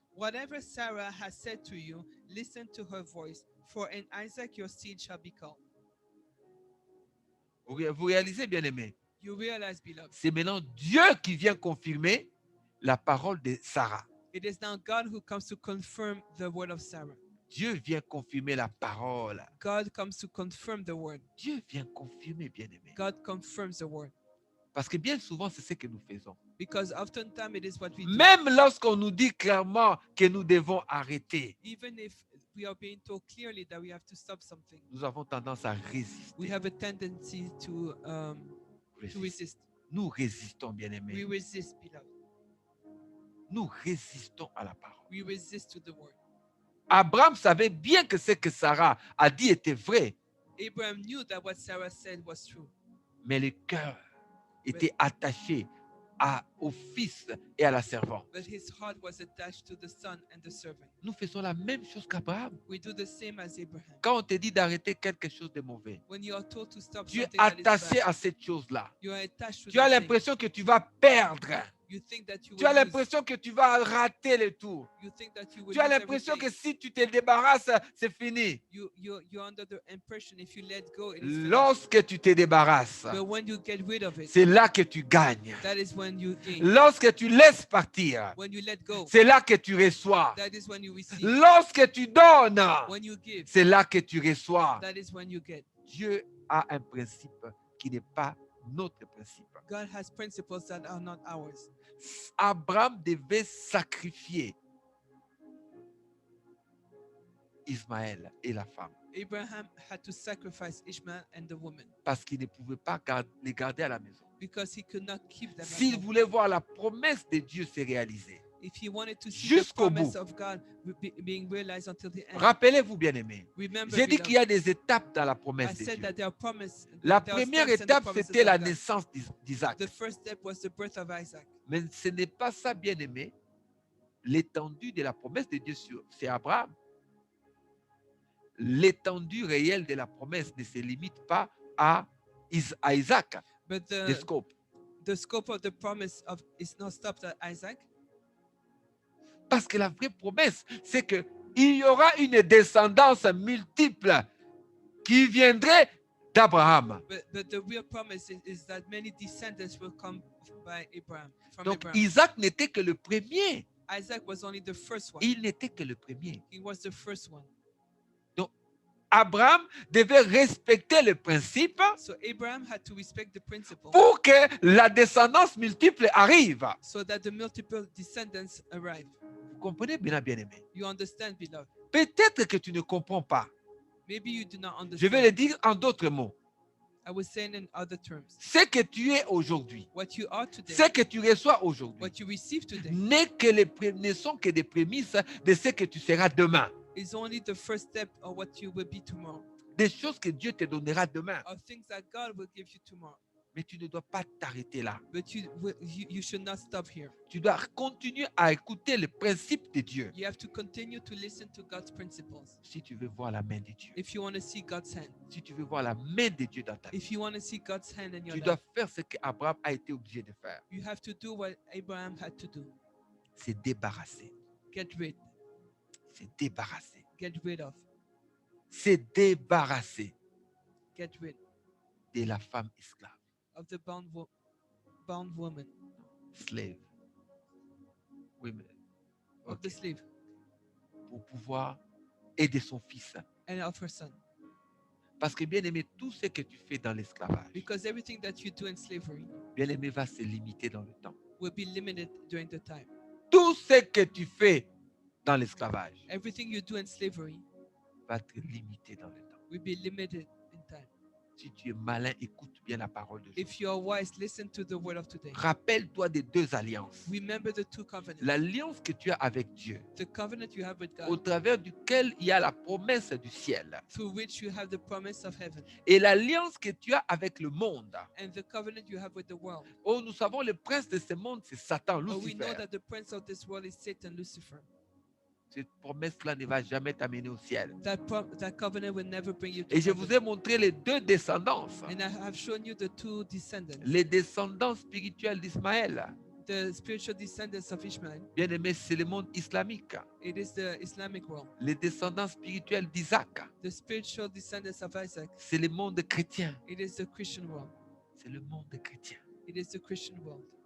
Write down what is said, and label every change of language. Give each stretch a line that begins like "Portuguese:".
English: Whatever Sarah has said to you, listen to her voice, for in Isaac your seed shall be called.
French: Vous réalisez, bien aimé,
English: You realize, beloved,
French: c'est maintenant Dieu qui vient confirmer la parole de Sarah.
English: it is now God who comes to confirm the word of Sarah.
French: Dieu vient confirmer la parole.
English: God comes to confirm the word.
French: Dieu vient confirmer, bien aimé.
English: God confirms the word.
French: Parce que bien souvent, c'est ce que nous faisons.
English: Because oftentimes it is what we do.
French: Même lorsqu'on nous dit clairement que nous devons arrêter,
English: Even if we are being told clearly that we have to stop something,
French: nous avons tendance à
English: we
French: résister.
English: have a tendency to resist.
French: Nous résistons, bien
English: We
French: aimé.
English: resist, beloved.
French: Nous résistons à la parole.
English: We resist to the word.
French: Abraham savait bien que ce que Sarah a dit était vrai,
English: Abraham knew that what Sarah said was true,
French: mais le cœur était attaché au fils et à la servante.
English: but his heart was attached to the son and the servant.
French: Nous faisons la même chose qu'Abraham.
English: We do the same as Abraham.
French: Quand on te dit d'arrêter quelque chose de mauvais,
English: When you are told to stop
French: tu es
English: something that is
French: attaché
English: bad,
French: à cette chose-là.
English: you are attached to
French: Tu as
English: that thing.
French: l'impression que tu vas perdre.
English: You think that you
French: Tu as
English: will lose.
French: l'impression que tu vas rater le tour.
English: You think that you will
French: Tu as
English: lose
French: l'impression que
English: everything.
French: si tu te débarrasses, c'est fini.
English: You're under the impression if you let go, it is finished.
French: Lorsque tu te débarrasses,
English: But when you get rid of it,
French: c'est là que tu gagnes.
English: that is when you gain.
French: Lorsque tu laisses partir,
English: When you let go,
French: c'est là que tu reçois.
English: that is when you receive.
French: Lorsque tu donnes,
English: When you give,
French: c'est là que tu reçois.
English: that is when you get.
French: Dieu a un principe qui n'est pas notre principe.
English: God has principles that are not ours.
French: Abraham devait sacrifier Ismaël et la femme
English: Abraham had to sacrifice Ishmael and the woman
French: parce qu'il ne pouvait pas les garder à la maison.
English: because he could not keep them at
French: S'il
English: home.
French: voulait voir la promesse de Dieu se réaliser.
English: If he wanted to see the
French: Jusqu'au
English: promise
French: bout.
English: of God being realized until the end.
French: Rappelez-vous, bien-aimés,
English: Remember,
French: j'ai dit
English: beloved,
French: qu'il y a des étapes dans la
English: I
French: promesse de
English: said
French: Dieu.
English: that there are promises.
French: La
English: there are
French: première
English: steps in the
French: étape,
English: promises
French: c'était
English: of
French: la
English: God.
French: naissance d'Isaac.
English: The first step was the birth of Isaac.
French: Mais ce n'est pas ça, bien-aimé, l'étendue de la promesse de Dieu sur Abraham. L'étendue réelle de la promesse ne se limite pas à Isaac,
English: But
French: le scope.
English: the scope of the promise of is not stopped at Isaac.
French: Parce que la vraie promesse, c'est qu'il y aura une descendance multiple qui viendrait d'Abraham.
English: But the real promise is that many descendants will come by Abraham. From
French: Donc
English: Abraham.
French: Isaac n'était que le premier.
English: Isaac was only the first one.
French: Il n'était que le premier.
English: He was the first one.
French: Donc Abraham devait respecter le principe
English: So Abraham had to respect the principle
French: pour que la descendance multiple arrive.
English: so that the multiple descendants arrive.
French: Vous comprenez bien, bien-aimé?
English: You understand, beloved?
French: Peut-être que tu ne comprends pas.
English: Maybe you do not understand.
French: Je vais le dire en d'autres mots.
English: I was saying in other terms.
French: Ce que tu es aujourd'hui,
English: What you are today,
French: ce que tu reçois aujourd'hui,
English: what you receive today,
French: ne sont que des prémices de ce que tu seras demain.
English: is only the first step of what you will be tomorrow.
French: Des choses que Dieu te donnera demain.
English: Of things that God will give you tomorrow.
French: Mais tu ne dois pas t'arrêter là.
English: But you should not stop here.
French: Tu dois continuer à écouter les principes de Dieu.
English: You have to continue to listen to God's principles.
French: Si tu veux voir la main de Dieu,
English: If you want to see God's hand,
French: si tu veux voir la main de Dieu dans ta vie,
English: if you want to see God's hand in your
French: tu
English: life,
French: dois faire ce qu'Abraham a été obligé de faire.
English: you have to do what Abraham had to do.
French: C'est débarrasser.
English: Get rid.
French: C'est débarrasser.
English: Get rid of.
French: C'est débarrasser
English: Get rid
French: de la femme esclave.
English: of the bound woman. Slave.
French: Oui, mais
English: Of the ok. slave
French: Pour pouvoir aider son fils.
English: and of her son.
French: Parce que bien aimé, tout ce que tu fais dans l'esclavage,
English: Because everything that you do in slavery
French: bien aimé, va se limiter dans le temps.
English: will be limited during the time.
French: Tout ce que tu fais dans l'esclavage
English: Everything you do in slavery
French: va être limité dans le temps.
English: will be limited in time.
French: Si tu es malin, écoute bien la parole de Dieu.
English: If you are wise, listen to the word of today.
French: Rappelle-toi des deux alliances.
English: Remember the two covenants.
French: L'alliance que tu as avec Dieu,
English: The covenant you have with
French: au
English: God,
French: travers duquel il y a la promesse du ciel,
English: through which you have the promise of heaven,
French: et l'alliance que tu as avec le monde.
English: and the covenant you have with the world.
French: Oh, nous savons le prince de ce monde, c'est Satan,
English: Oh, we know
French: Lucifer.
English: that the prince of this world is Satan, Lucifer.
French: Cette promesse-là ne va jamais t'amener au ciel.
English: That covenant will never bring you to
French: Et je vous
English: heaven.
French: ai montré les deux descendances.
English: And I have shown you the two descendants,
French: Les descendants spirituels d'Ismaël.
English: the spiritual descendants of Ishmael.
French: Bien aimé, c'est le monde islamique.
English: It is the Islamic world.
French: Les descendants spirituels d'Isaac,
English: The spiritual descendants of Isaac.
French: c'est le monde chrétien.
English: It is the Christian world.
French: C'est le monde chrétien.
English: It is the Christian world.